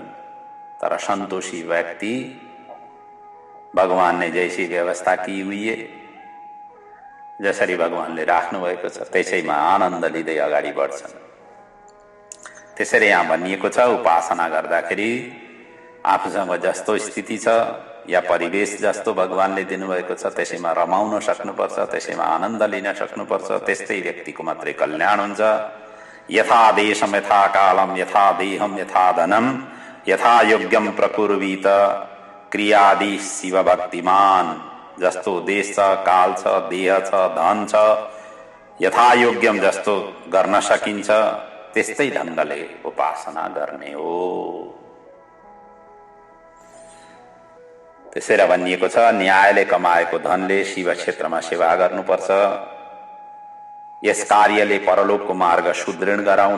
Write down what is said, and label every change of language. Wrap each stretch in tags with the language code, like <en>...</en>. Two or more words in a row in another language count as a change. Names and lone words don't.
<ne>तर</ne> <hi>सन्तोषी व्यक्ति भगवान ने जैसी व्यवस्था की हुई है,</hi> <ne>जसरी भगवानले राख्नु भएको छ त्यसैमा आनन्द लिँदै अगाडि बढ्छन्। त्यसरी यहाँ भनिएको छ, उपासना गर्दाखेरि आफूसँग जस्तो स्थिति छ या परिवेश जस्तो भगवानले दिनुभएको छ त्यसैमा रमाउन सक्नुपर्छ, त्यसैमा आनन्द लिन सक्नुपर्छ। त्यस्तै व्यक्तिको मात्रै कल्याण हुन्छ।</ne> <sa>यथा देशम यथा कालम यथा देहम यथा धनम यथा योग्यम प्रकुर्वीत क्रियादि शिव भक्तिमान।</sa> <ne>जस्तो देश छ, काल छ, देह छ, धन छ,</ne> <sa>यथा योग्यम</sa> <ne>जस्तो गर्न सकिन्छ त्यस्तै ढंगले उपासना गर्ने हो। त्यसैले भनिएको छ, न्यायले कमाएको धनले शिव क्षेत्रमा सेवा गर्नुपर्छ। यस कार्यले परलोकको मार्ग सुदृढ गराउँछ।</ne>